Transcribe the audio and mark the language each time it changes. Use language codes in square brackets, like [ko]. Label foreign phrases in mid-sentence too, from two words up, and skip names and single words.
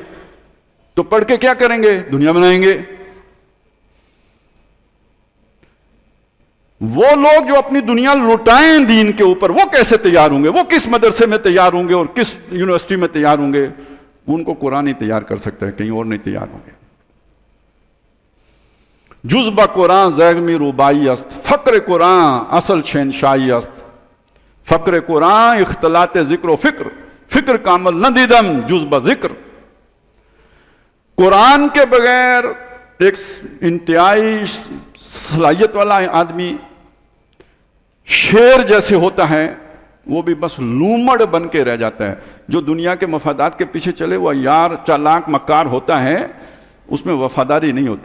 [ur] تو پڑھ کے کیا کریں گے؟ دنیا بنائیں گے۔ وہ لوگ جو اپنی دنیا لٹائیں دین کے اوپر، وہ کیسے تیار ہوں گے؟ وہ کس مدرسے میں تیار ہوں گے اور کس یونیورسٹی میں تیار ہوں گے؟ ان کو قرآن ہی تیار کر سکتا ہے، کہیں اور نہیں تیار ہوں گے۔ [fa] جز با قرآن زیغمی روبائی است، فقر قرآن اصل شہنشاہی است، فقر قرآن اختلاط ذکر و فکر کامل نہ دیدم جز بذکر. [ur] قرآن کے بغیر ایک انتہائی صلاحیت والا آدمی شیر جیسے ہوتا ہے وہ بھی بس لومڑ بن کے رہ جاتا ہے. جو دنیا کے مفادات کے پیچھے چلے وہ یار چالاک مکار ہوتا ہے، اس میں وفاداری نہیں ہوتی.